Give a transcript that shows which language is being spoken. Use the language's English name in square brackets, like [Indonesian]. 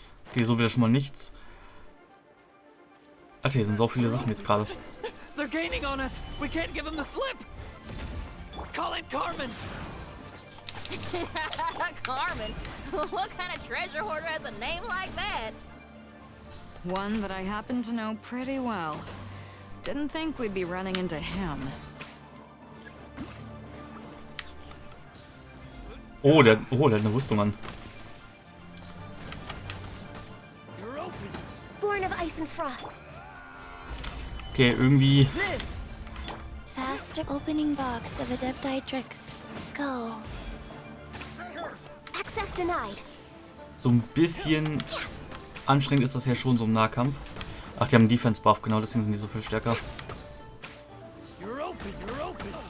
[English] Okay, so wieder schon mal nichts. Alter, hier sind so viele Sachen jetzt gerade. They're gaining on us. We can't give them the slip. Call in Carmen. Carmen? What kind of treasure hoarder has a name like that? One that I happen to know pretty well. Didn't think we'd be running into him. [German] Oh, der hat eine Rüstung an. [English] You're open. Born of ice and frost. [German] Okay, irgendwie... [English] Faster opening box of Adepti tricks. go. Access denied. [German] So ein bisschen anstrengend ist das ja schon so im Nahkampf. Ach, die haben einen Defense-Buff, genau, deswegen sind die so viel stärker. [English] You're open, you're open.